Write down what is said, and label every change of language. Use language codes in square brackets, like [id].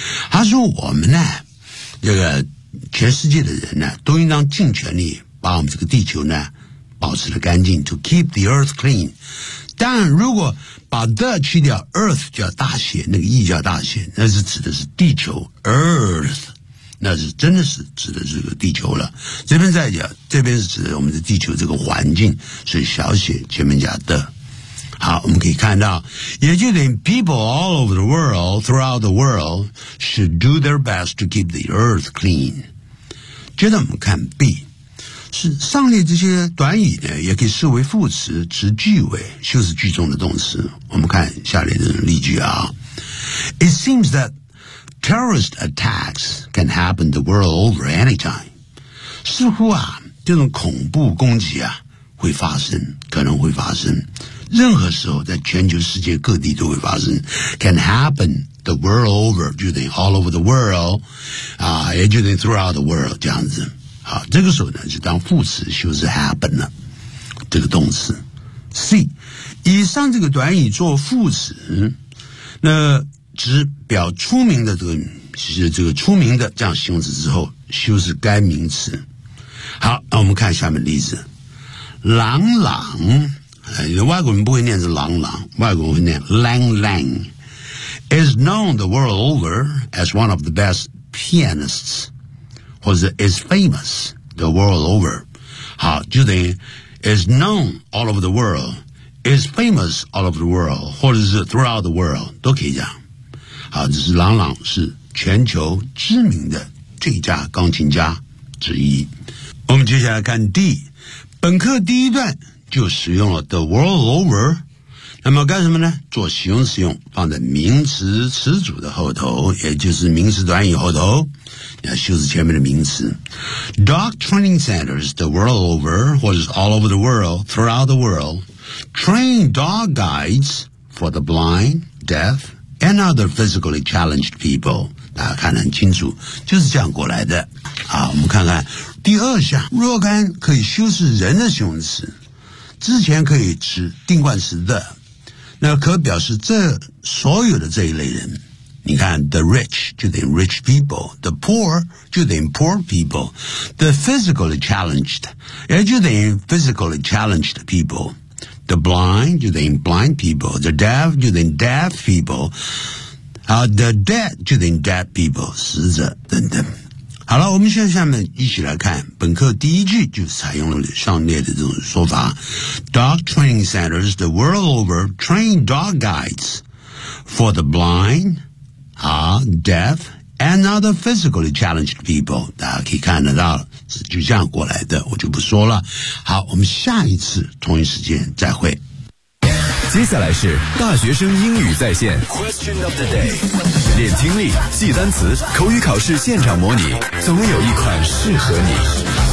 [zh] 它说我们呢这个全世界的人呢都应当尽全力把我们这个地球呢保持得干净 [en] to keep the earth clean， [zh] 但如果把 the 去掉 earth 就要大写，那个 e 就要大写，那是指的是地球 earth， 那是真的是指的是这个地球了，这边再讲这边是指的我们的地球这个环境，所以小写前面加 the。好，我们可以看到也就等于 [en] people all over the world throughout the world should do their best to keep the earth clean。 [zh] 接着我们看 B， 是上列这些短语呢也可以视为副词词句尾修饰句中的动词，我们看下列的例句啊。 [en] It seems that terrorist attacks can happen the world over anytime， [zh] 似乎啊这种恐怖攻击啊会发生，可能会发生任何时候，在全球世界各地都会发生。 [en] Can happen the world over， [zh] 就等于 [en] all over the world， [zh] 啊，也就等于 [en] throughout the world [zh] 这样子。好，这个时候呢，就当副词修饰 happen 了，这个动词。 C， 以上这个短语做副词，那只表出名的这个是这个出名的这样形容词之后，修饰该名词。好，那我们看下面例子，朗朗。外国人不会念是朗朗，外国人会念 [en] Lang Lang is known the world over as one of the best pianists， [zh] 或者 [en] is famous the world over。 [zh] 好，就等于 [en] is known all over the world is famous all over the world [zh] 或者是 [en] throughout the world [zh] 都可以讲。好，这是朗朗是全球知名的最佳钢琴家之一。我们接下来看 D， 本课第一段就使用了 the world over， 那么干什么呢？做形容词用，放在名词词组的后头，也就是名词短语后头，要修饰前面的名词。 [en] Dog training centers the world over， [zh] 或者是 [en] all over the world， throughout the world， train dog guides for the blind， deaf， and other physically challenged people。 [zh] 大家看得很清楚，就是这样过来的。好，我们看看第二项，若干可以修饰人的形容词，之前可以指定冠词的，那可表示这所有的这一类人，你看 [en] the rich [zh] 就等于 [en] rich people, the poor 就等于 poor people, the physically challenged 也就等于 physically challenged people, the blind 就等于 blind people, the deaf 就等于 deaf people,the dead 就等于 dead people, [zh] 死者等等。好了，我们现在下面一起来看本课第一句，就采用了上列的这种说法。 [en] Dog training centers the world over train dog guides for the blind, deaf, and other physically challenged people. [zh] 大家可以看得到是就这样过来的，我就不说了。好，我们下一次同一时间再会。接下来是大学生英语在线 [en] Question of the day [zh] 练听力记单词口语考试现场模拟总有一款适合你